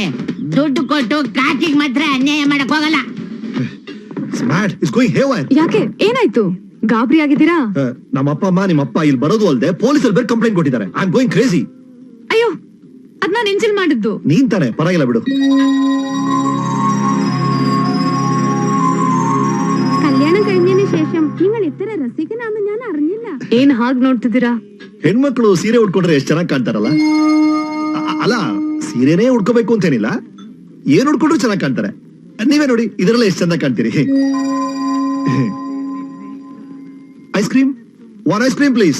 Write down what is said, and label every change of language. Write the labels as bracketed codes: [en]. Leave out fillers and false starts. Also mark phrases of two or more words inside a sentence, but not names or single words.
[kn] ದುಡ್ಡು ಕೊಟ್ಟು ಕಾಕಿಗೆ ಮಾತ್ರ ಅನ್ಯಾಯ ಮಾಡಕ್ ಹೋಗಲ್ಲ. [en] Smart is going haywire. [kn] ಯಾಕೆ, ಏನಾಯ್ತು? ಗಾಬರಿ ಆಗಿದ್ದೀರಾ? ನಮ್ಮ ಅಪ್ಪ ಅಮ್ಮ ನಿಮ್ಮಪ್ಪ ಇಲ್ಲಿ ಬರೋದು ಅಲ್ದೆ ಪೊಲೀಸರು ಬೇರೆ ಕಂಪ್ಲೇಂಟ್ ಕೊಟ್ಟಿದ್ದಾರೆ. [en] I am going crazy. [kn] ಅಯ್ಯೋ, ಅದ್ ನಾನ್ ಎಂಜಲ್ ಮಾಡಿದ್ದು. ನೀನ್ ತಾನೆ, ಪರವಾಗಿಲ್ಲ ಬಿಡು. [ml] കല്യാണം കഴിഞ്ഞതിന് ശേഷം നിങ്ങൾ ഇത്ര രസികനാണെന്ന് ഞാൻ അറിഞ്ഞില്ല. [kn] ಏನ್ ಹಾಗ್ ನೋಡ್ತಿದ್ದೀರಾ? ಹೆಣ್ಮಕ್ಳು ಸೀರೆ ಉಟ್ಕೊಂಡ್ರೆ ಎಷ್ಟ್ ಚೆನ್ನಾಗಿ ಕಾಣ್ತಾರಲ್ಲ. ಅಲ್ಲ, ಸೀರೆನೇ ಉಟ್ಕೋಬೇಕು ಅಂತೇನಿಲ್ಲ, ಏನ್ ಉಟ್ಕೊಂಡ್ರು ಚೆನ್ನಾಗಿ ಕಾಣ್ತಾರೆ. ನೀವೇ ನೋಡಿ, ಇದರಲ್ಲ ಎಷ್ಟ್ ಚಂದ ಕಾಣ್ತೀರಿ. [en] ice cream, 1 ice cream please.